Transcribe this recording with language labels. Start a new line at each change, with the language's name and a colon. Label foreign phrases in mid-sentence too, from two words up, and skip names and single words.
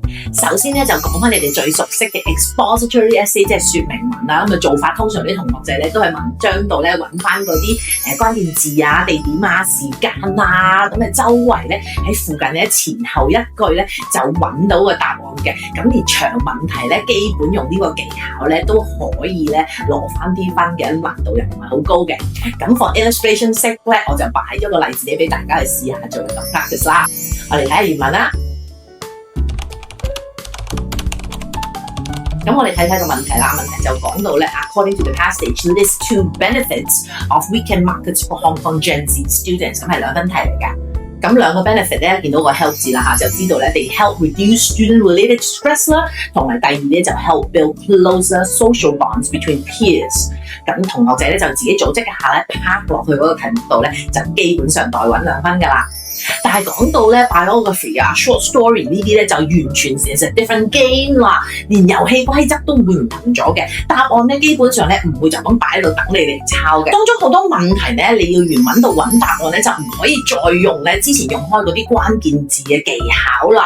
Cantonese: 首先咧就講翻你哋最熟悉嘅
English: expository essay，
Cantonese: 即係說明文啦。咁嘅做法通常啲同學仔咧都係文章度咧揾翻嗰啲關鍵字啊、地點啊、時間啊，咁嘅周圍咧喺附近咧前後一句咧就揾到個答案嘅。咁而長問題咧，基本用呢個技巧咧都可以咧攞翻啲分嘅，難度又唔係好高嘅。咁
English: for illustration sake
Cantonese: 咧，我就擺咗個例子俾大家去試下做一個 practice 啦。我哋睇下原文啦。咁我哋睇睇個問題啦，問題就講到咧 ，
English: according to the passage, list 2 benefits of weekend markets for Hong Kong Gen Z students，
Cantonese: 咁係2分題嚟㗎。咁2個 benefit 咧，見到個 help 字啦就知道咧 ，
English: they help reduce student-related stress
Cantonese: 啦，同埋第2咧就
English: help build closer social bonds between peers。
Cantonese: 咁同學仔咧就自己組織一下咧，拍落去嗰個題目度咧，就基本上代揾2分㗎啦。但係講到咧 biography 啊、
English: short story
Cantonese: 呢啲咧就完全係
English: different game
Cantonese: 啦，連遊戲規則都會唔同咗嘅。答案咧基本上咧唔會就咁擺喺度等你哋抄嘅。當中好多問題咧，你要原文度揾答案咧，就唔可以再用咧之前用開嗰啲關鍵字嘅技巧啦。